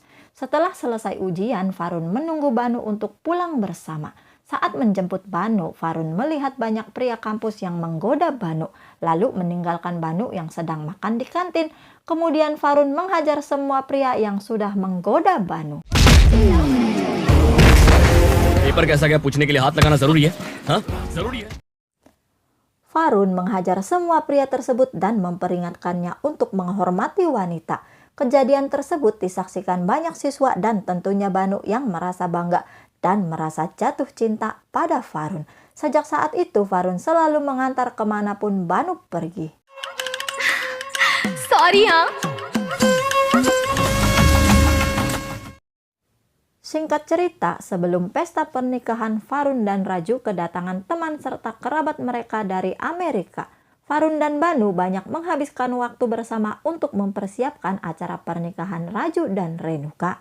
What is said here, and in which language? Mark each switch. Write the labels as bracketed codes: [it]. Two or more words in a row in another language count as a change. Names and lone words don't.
[id] Setelah selesai ujian, Farun menunggu Banu untuk pulang bersama. Saat menjemput Banu, Farun melihat banyak pria kampus yang menggoda Banu, lalu meninggalkan Banu yang sedang makan di kantin. Kemudian Farun menghajar semua pria yang sudah menggoda Banu. [hi] पेपर कैसा गया पूछने के लिए हाथ लगाना जरूरी है? हाँ? जरूरी है. [id] Farun menghajar semua pria tersebut dan memperingatkannya untuk menghormati wanita. Kejadian tersebut disaksikan banyak siswa dan tentunya Banu yang merasa bangga dan merasa jatuh cinta pada Farun. Sejak saat itu, Farun selalu mengantar kemanapun Banu pergi. [hi] सॉरी हाँ. [id] Singkat cerita, sebelum pesta pernikahan Farun dan Raju kedatangan teman serta kerabat mereka dari Amerika. Farun dan Banu banyak menghabiskan waktu bersama untuk mempersiapkan acara pernikahan Raju dan Renuka.